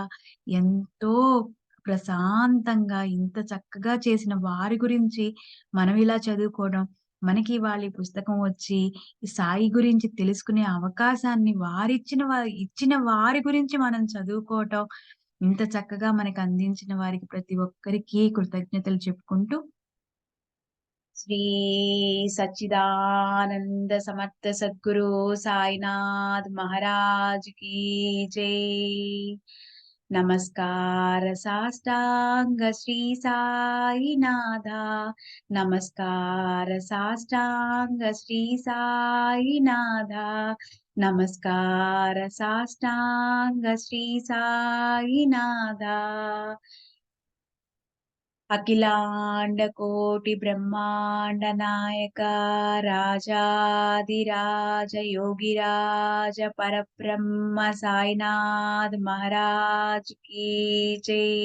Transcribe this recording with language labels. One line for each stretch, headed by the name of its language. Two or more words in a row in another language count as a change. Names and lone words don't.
Telugu: ఎంతో ప్రశాంతంగా ఇంత చక్కగా చేసిన వారి గురించి మనం ఇలా చదువుకోవడం, మనకి ఇవాళ ఈ పుస్తకం వచ్చి, ఈ సాయి గురించి తెలుసుకునే అవకాశాన్ని ఇచ్చిన వారి గురించి మనం చదువుకోవటం, ఇంత చక్కగా మనకు అందించిన వారికి ప్రతి ఒక్కరికి కృతజ్ఞతలు చెప్పుకుంటూ శ్రీ సచ్చిదానంద సమర్థ సద్గురు సాయినాథ్ మహారాజ్
Hindi: की जय।
Marathi: नमस्कार साष्टांग श्री साईनाथा। नमस्कार साष्टांग श्री साईनाथा। नमस्कार साष्टांग श्री साईनाथा।
Hindi: अखिलांड कोटि ब्रह्मांड नायक राजाधिराज योगिराज परब्रह्म साईनाथ महाराज की जय।